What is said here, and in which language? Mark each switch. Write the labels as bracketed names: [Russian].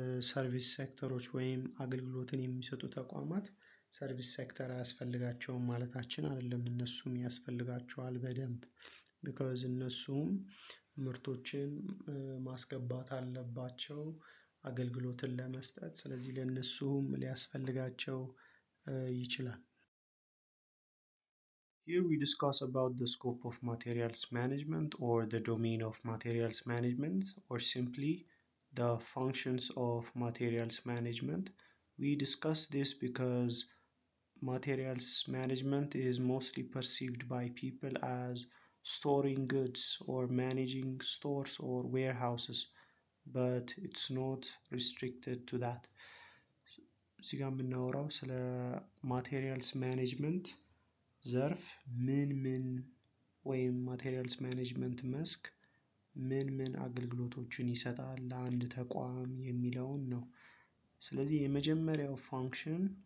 [Amharic] ሰርቪስ ሴክተሮች ወይም አገልግሎትን የሚሰጡ ተቋማት ሰርቪስ ሴክተር አያስፈልጋቸውም ማለታችን አይደለም። እነሱም ያስፈልጋቸዋል በደንብ። [English] because [Amharic] እነሱም ምርቶችን ማስገባት አለባቸው አገልግሎትን ለመስጠት። ስለዚህ ለእነሱም ሊያስፈልጋቸው ይችላል። [English] Here we discuss about the scope of materials management, or the domain of materials management, or simply the functions of materials management. We discuss this because materials management is mostly perceived by people as storing goods or managing stores or warehouses, but it's not restricted to that. [Amharic] እዚህ ጋር የምናወራው ስለ ማቴሪያልስ ማኔጅመንት ዘርፍ ምን ወይም ማቴሪያልስ ማኔጅመንት መስክ ምን አገልግሎቶችን ይሰጣል ለአንድ ተቋም የሚለውን ነው። ስለዚህ የመጀመሪያው ፋንክሽን